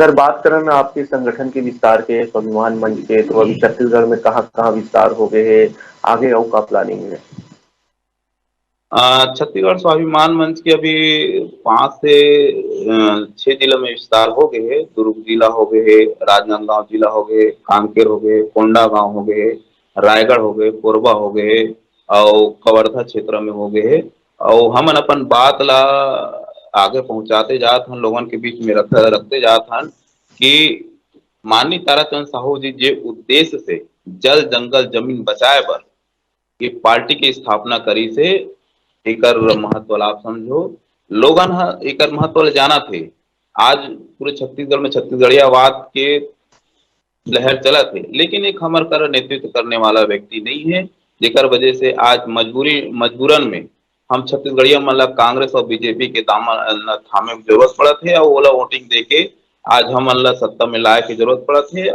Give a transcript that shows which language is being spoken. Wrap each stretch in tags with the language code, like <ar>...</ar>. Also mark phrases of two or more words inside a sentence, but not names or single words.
<hne>अगर बात करें ना आपके संगठन के विस्तार के, स्वाभिमान मंच के, तो अभी छत्तीसगढ़ में कहाँ विस्तार हो गए है, आगे और का प्लानिंग है? छत्तीसगढ़ स्वाभिमान मंच के अभी 5 से 6 जिलों में विस्तार हो गए है। दुर्ग जिला हो गए है, राजनांदगांव जिला हो गए, कांकेर हो गए, कोंडागांव हो गए, रायगढ़ हो गए, कोरबा हो गए और कवर्धा क्षेत्र में हो गए। और हम अपन बात ला आगे पहुंचाते जात हन, लोगों के बीच में रखते जात हन कि माननीय ताराचंद साहू जी जे उद्देश्य से जल जंगल जमीन बचाए बर ये पार्टी की स्थापना करी से एकर महत्व आप समझो। लोगन एकर महत्व जाना थे। आज पूरे छत्तीसगढ़ में छत्तीसगढ़ियावाद के लहर चला थे, लेकिन एक हमर कर नेतृत्व करने वाला व्यक्ति नहीं है, जेकर वजह से आज मजबूरन में हम छत्तीसगढ़िया मतलब कांग्रेस और बीजेपी के दामन थामे की जरूरत पड़त है, और ओला वोटिंग देके आज हम अल्लाह सत्ता में लाए की जरूरत पड़त है।</hne>